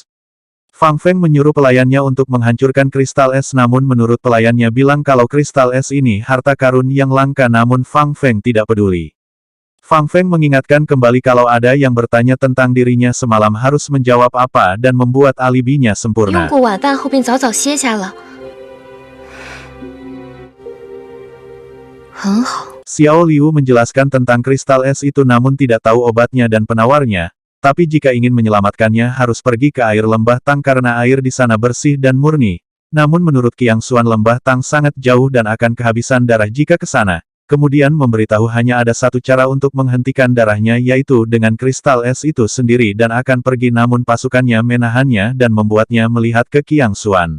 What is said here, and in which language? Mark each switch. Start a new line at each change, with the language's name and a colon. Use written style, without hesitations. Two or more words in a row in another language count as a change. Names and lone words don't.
Indonesian: Fang Feng menyuruh pelayannya untuk menghancurkan kristal es namun menurut pelayannya bilang kalau kristal es ini harta karun yang langka namun Fang Feng tidak peduli. Fang Feng mengingatkan kembali kalau ada yang bertanya tentang dirinya semalam harus menjawab apa dan membuat alibinya
Chinese: 用
Indonesian: sempurna.
Chinese: 过晚饭后便早早歇下了，很好。
Indonesian: Xiao Liu menjelaskan tentang kristal es itu namun tidak tahu obatnya dan penawarnya, tapi jika ingin menyelamatkannya harus pergi ke air lembah Tang karena air di sana bersih dan murni. Namun menurut Qiang Xuan lembah Tang sangat jauh dan akan kehabisan darah jika ke sana. Kemudian memberitahu hanya ada satu cara untuk menghentikan darahnya yaitu dengan kristal es itu sendiri dan akan pergi namun pasukannya menahannya dan membuatnya melihat ke Qiang Xuan.